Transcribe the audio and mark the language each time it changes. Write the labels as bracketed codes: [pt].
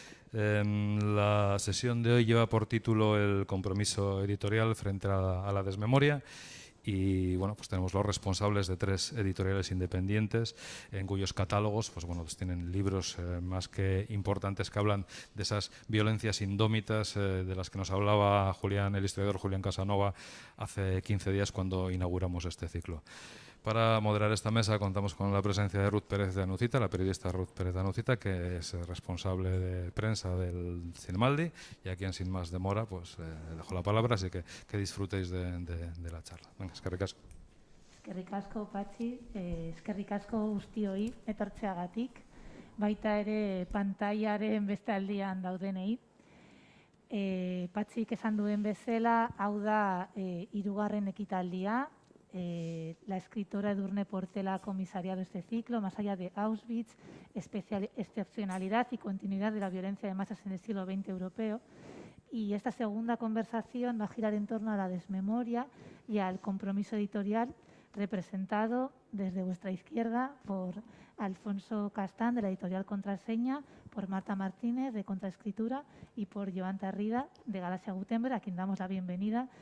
[es] La sesión de hoy lleva por título El compromiso editorial frente a la desmemoria, y tenemos los responsables de 3 editoriales independientes en cuyos catálogos tienen libros más que importantes que hablan de esas violencias indómitas de las que nos hablaba el historiador Julián Casanova hace 15 días cuando inauguramos este ciclo. Para moderar esta mesa contamos con la presencia de Ruth Pérez de Anuzita, la periodista Ruth Pérez de Anuzita, que es responsable de prensa del Cinemaldi, y a quien sin más demora le dejo la palabra, así que disfrutéis de la charla. [eu] Venga, eskerrik asko. Eskerrik asko, Patxi, eskerrik asko guztioi etortzeagatik, baita ere pantailaren beste aldian daudenei. Patxik esan duen bezala, hau da 3. ekitaldia, [es] la escritora Edurne Portela ha comisariado este ciclo, Más allá de Auschwitz, excepcionalidad y continuidad de la violencia de masas en el siglo XX europeo. Y esta segunda conversación va a girar en torno a la desmemoria y al compromiso editorial, representado desde vuestra izquierda por Alfonso Castán, de la editorial Contraseña, por Marta Martínez, de Contraescritura, y por Joan Tarrida, de Galaxia Gutenberg, a quien damos la bienvenida.